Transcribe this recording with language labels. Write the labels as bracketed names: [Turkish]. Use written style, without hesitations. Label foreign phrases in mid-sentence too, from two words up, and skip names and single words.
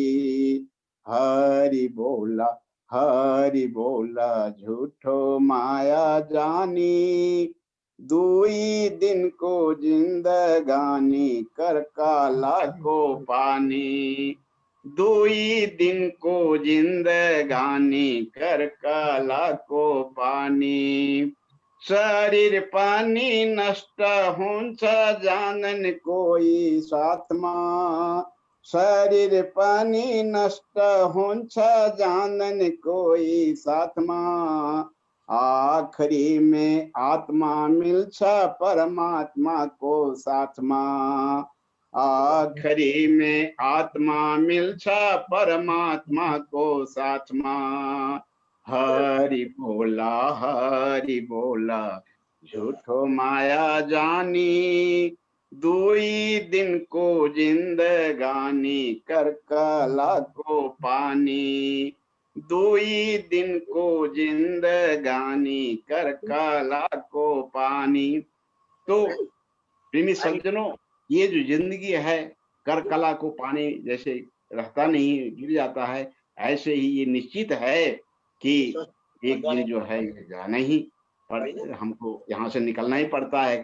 [Hindi] हरि बोला झूठो माया जानी, दुई दिन को जिंदगानी कर काला को पानी। दुई दिन को जिंदगानी कर काला को पानी। [Nepali] शरीर पनि नष्ट हुन्छ जानन कोही साथमा, शरीर पनि नष्ट हुन्छ जानन कोही साथमा, आखिरी में आत्मा मिल्छ परमात्मा को साथमा, आखिरी में आत्मा मिल्छ परमात्मा को साथमा। [Hindi] हरि बोला झूठो माया जानी, दुई दिन को जिंदगानी कर कला को पानी, दुई दिन को जिंदगानी कर कला को पानी। तो प्रेमी सज्जनों, ये जो जिंदगी है कर कला को पानी जैसे रहता नहीं, गिर जाता है, ऐसे ही ये निश्चित है कि एक दिन जो है जाना ही पर हमको यहाँ से निकलना ही पड़ता है।